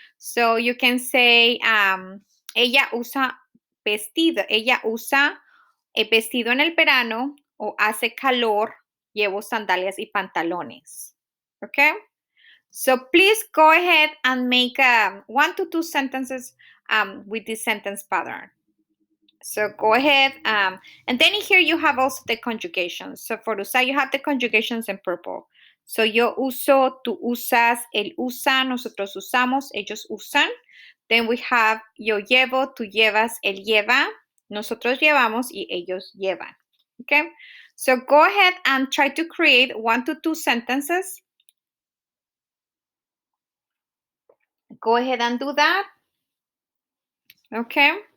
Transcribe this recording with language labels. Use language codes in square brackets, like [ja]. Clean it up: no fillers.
[en] So you can say, [es] ella usa vestido, ella usa vestido en el verano, o hace calor, llevo sandalias y pantalones. [en] Okay? So please go ahead and make 1 to 2 sentences with this sentence pattern. So go ahead. And then here you have also the conjugations. So for usar, you have the conjugations in purple. [es] So yo uso, tú usas, él usa, nosotros usamos, ellos usan. [en] Then we have [es] yo llevo, tú llevas, él lleva, nosotros llevamos y ellos llevan. [en] Okay? So go ahead and try to create 1 to 2 sentences. Go ahead and do that. Okay.